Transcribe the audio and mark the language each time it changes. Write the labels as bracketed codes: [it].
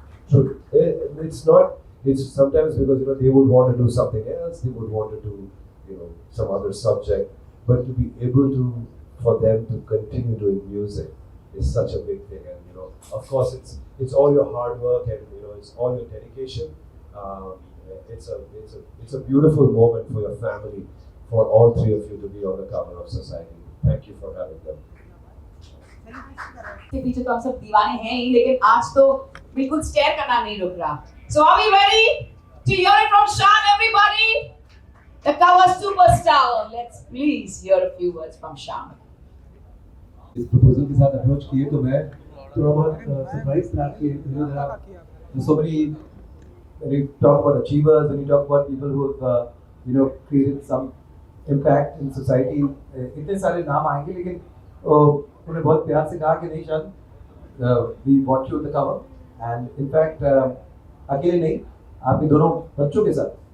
[en] So it's sometimes because they would want to do something else, they would want to do some other subject, but to be able to, for them to continue doing music is such a big thing. And of course, it's all your hard work, and it's all your dedication. It's a beautiful moment for your family, for all three of you to be on the cover of Society. Thank you for having them. [hi] के पीछे तो हम सब दीवाने हैं ही, लेकिन आज तो बिल्कुल स्टेयर करना नहीं रुक रहा. [en] So are we ready to hear it from Shan, everybody? The cover superstar. Let's please hear a few words from Shan. [hi] इस प्रपोजल के साथ अप्रोच किए तो मैं थोड़ा बहुत सरप्राइज था कि [en] so many, when you talk about achievers, when you talk about people who have created some impact in society, [hi] इतने सारे नाम आएंगे, लेकिन उन्हें बहुत प्यार से कहा कि नहीं शान, [en] we want you on the cover, and in fact [hi] अकेले नहीं, आपके दोनों बच्चों के साथ.